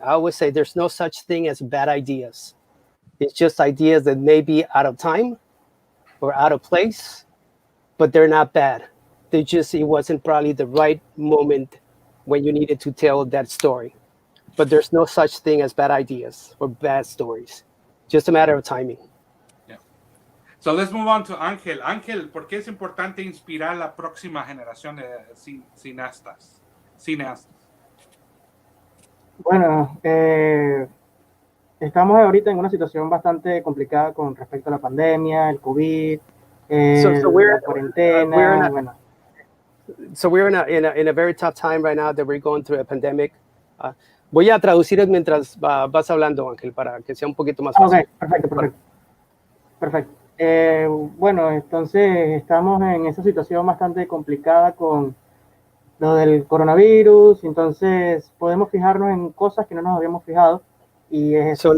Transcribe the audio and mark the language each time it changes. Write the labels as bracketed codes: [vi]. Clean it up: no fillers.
[en] I always say there's no such thing as bad ideas. It's just ideas that may be out of time or out of place, but they're not bad. It wasn't probably the right moment when you needed to tell that story. But there's no such thing as bad ideas or bad stories. Just a matter of timing. Yeah. So let's move on to Ángel. [es] Ángel, ¿por qué es importante inspirar la próxima generación de cineastas? Bueno, estamos ahorita en una situación bastante complicada con respecto a la pandemia, el COVID, la cuarentena. Bueno. [en] So we're in a very tough time right now that we're going through a pandemic. [es] Voy a traducir mientras vas hablando, Ángel, para que sea un poquito más fácil. Ok, perfecto. Bueno, entonces estamos en esa situación bastante complicada con lo del coronavirus, entonces podemos fijarnos en cosas que no nos habíamos fijado, y es